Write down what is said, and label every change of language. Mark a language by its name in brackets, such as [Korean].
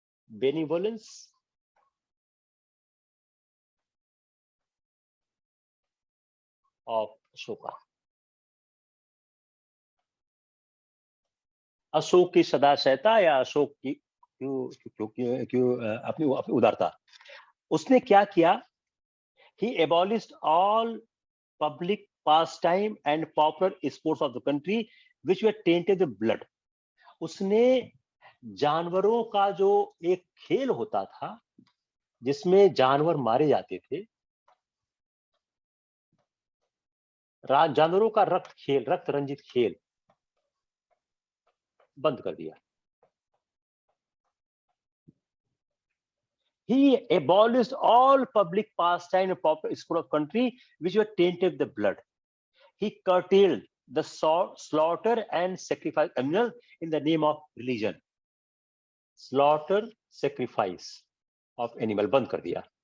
[English] Benevolence of Ashoka. [Hindi] Ashok की सदाशयता या अशोक की क्यों अपनी उदारता। उसने क्या किया? [English] He abolished all public pastime and popular sports of the country which were tainted with blood। [Hindi] उसने जानवरों का जो एक खेल होता था जिसमें जानवर मारे जाते थे, जानवरों का रक्त रंजित खेल बंद कर दिया। [English] He abolished all public pastime and popular sport of country which were tainted with the blood। He curtailed the slaughter and sacrifice animals in the name of religion। Slaughter, sacrifice of animal [Hindi] बंद कर दिया।